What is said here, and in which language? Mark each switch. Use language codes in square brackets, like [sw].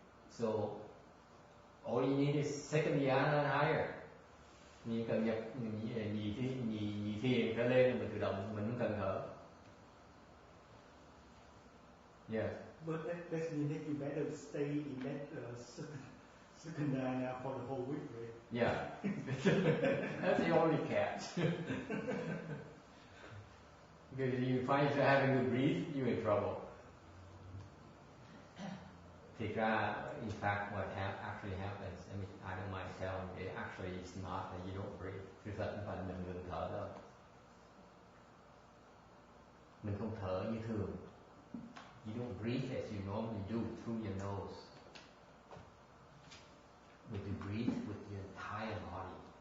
[en] So all you need is second dhyana and higher. [vi] Mình cần nhập nhị thiền trở lên, mình tự động, mình không cần thở. [en] Yes. But that means that you better stay in that second dhyana for the whole week, right? Yeah. That's the only catch. Because if you find yourself having to breathe, you're in trouble. [vi] Thiệt ra, [en] in fact, what actually happens, I mean, I don't mind telling you, it actually is not that you don't breathe. [vi] Thực ra không phải mình ngừng thở đâu. Mình không thở như thường. [en] You don't breathe as you normally do through your nose. But you breathe with your entire body.